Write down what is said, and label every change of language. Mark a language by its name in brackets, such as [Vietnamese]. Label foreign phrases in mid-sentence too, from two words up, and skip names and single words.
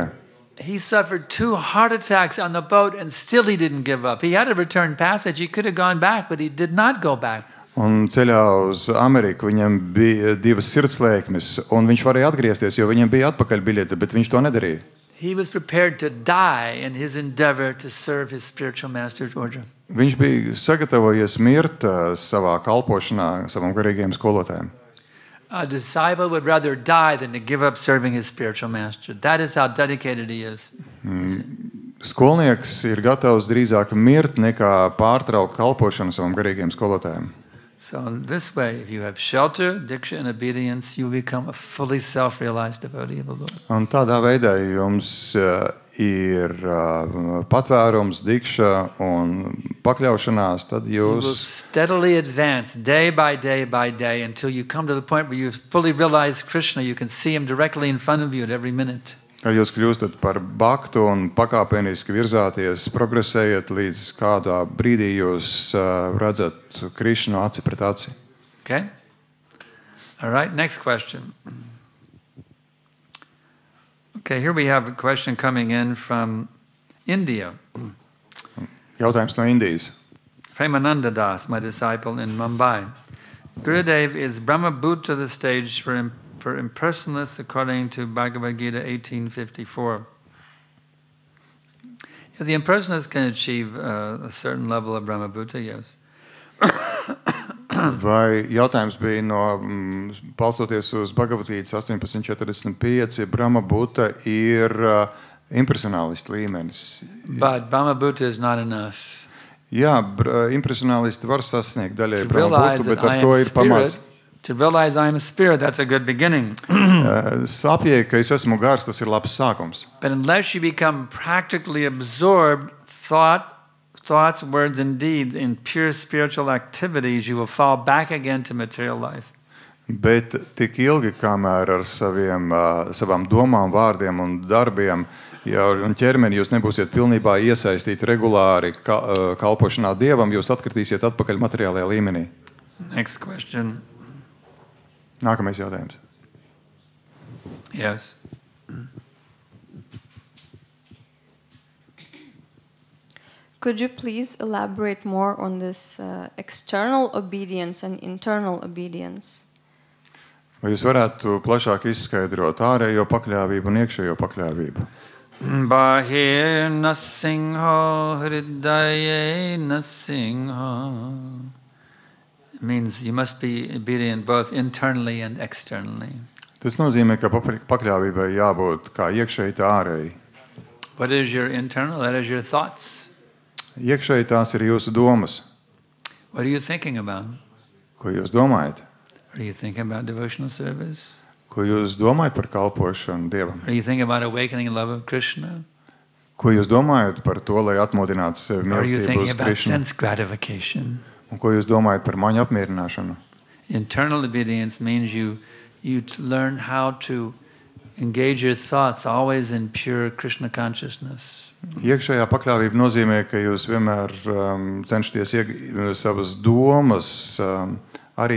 [English] He suffered 2 heart attacks on the boat and still he didn't give up. He had a return passage. He could have gone back, but he did not go back. [Latvian] Un ceļā uz Ameriku viņam bija 2 sirdslēkmes, un viņš varēja atgriezties, jo viņam bija atpakaļbiļete, bet viņš to nedarīja. [English] He was prepared to die in his endeavor to serve his spiritual master Georgia. [Latvian] Viņš bija sagatavojies mirt savā kalpošanā savam garīgajam skolotājam. [English] A disciple would rather die than to give up serving his spiritual master. That is how dedicated he is. [Latvian] Skolnieks ir gatavs drīzāk mirt nekā pārtraukt kalpošanu savam garīgajam skolotājam. [English] So in this way, if you have shelter, diksha, and obedience, you become a fully self-realized devotee of the Lord. [Latvian] Un tādā veidā jums ir patvērums, dikša un pakļaušanās, tad [English] You will [Latvian] jūs [English] steadily advance day by day until you come to the point where you fully realize Krishna. You can see him directly in front of you at every minute. [Latvian] Kad jūs kļūstat par baktu un pakāpeniski virzāties, progresējat līdz kādā brīdī jūs redzat Krišnu aci pret aci. [English] Okay? All right, next question. Okay, here we have a question coming in from India. [Latvian] Jautājums no Indijas. [English] Premananda Das, my disciple in Mumbai. Gurudev, is Brahma Bhuta the stage for impersonalists according to Bhagavad Gita 1854? Yeah, the impersonalists can achieve a certain level of Brahma Bhuta, yes. [Latvian] Vai jautājums bija no balstoties uz Bhagavad-gītas 1845, Brahma Bhuta ir impresionālistu līmenis? [English] But Brahma Bhuta is not enough. [Latvian] Jā, impresionālisti var sasniegt daļai Brahma Bhutu, bet ar to ir pamaz. [English] To realize I am a spirit, that's a good beginning. [Latvian] Sapjē, ka es esmu gars, tas ir labs sākums. [English] But unless you become practically absorbed thoughts, words, and deeds in pure spiritual activities, you will fall back again to material life. [Latvian] Bet tik ilgi, kamēr ar savām domām, vārdiem un darbiem un ķermeni jūs nebūsiet pilnībā iesaistīti regulāri kalpošanā Dievam, jūs atkritīsiet atpakaļ materiālajā līmenī. [English] Next question. [Latvian] Nākamais jautājums. [English] Yes. Could you please elaborate more on this external obedience and internal obedience? [Latvian] Vai jūs varētu plašāk izskaidrot ārējo pakļāvību un iekšējo pakļāvību? [Sanskrit] बहिर् नृसिंहो हृदये नृसिंहो. [English] It means you must be obedient both internally and externally. [Latvian] Tas nozīmē, ka pakļāvībai jābūt kā iekšēji, tā ārēji. [English] What is your internal? That is your thoughts. [Latvian] Iekšēji tās ir jūsu domas. [English] What are you thinking about? [Latvian] Ko jūs domājat? [English] Are you thinking about devotional service? [Latvian] Ko jūs domājat par kalpošanu Dievam? [English] Are you thinking about awakening love of Krishna? [Latvian] Ko jūs domājat par to, lai atmodinātu sevi [English] Or are you [Latvian] mīlestību [English] thinking [Latvian] uz [English] about [Latvian] Krišnu? [English] sense gratification? [Latvian] Un ko jūs domājat par maņu apmierināšanu? [English] Internal obedience means you learn how to engage your thoughts always in pure Krishna consciousness. [Latvian] Iekšējā pakļāvība nozīmē, ka jūs vienmēr cenšaties savas domas arī iesaistīt